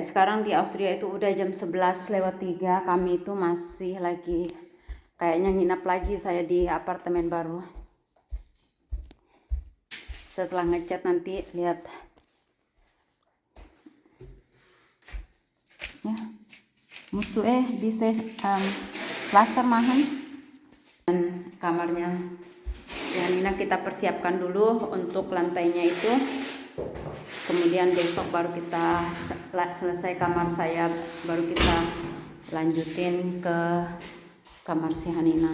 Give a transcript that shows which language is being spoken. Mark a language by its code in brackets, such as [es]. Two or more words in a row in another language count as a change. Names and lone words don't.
[id] Sekarang di Austria itu udah jam 11:03. Kami itu masih lagi kayaknya nginap lagi saya di apartemen baru. Setelah ngecat nanti lihat ya, [de] mustu diese plaster machen. [id] Dan kamarnya yang ini kita persiapkan dulu untuk lantainya itu. Kemudian besok baru kita selesai kamar saya, baru kita lanjutin ke kamar si Hanina.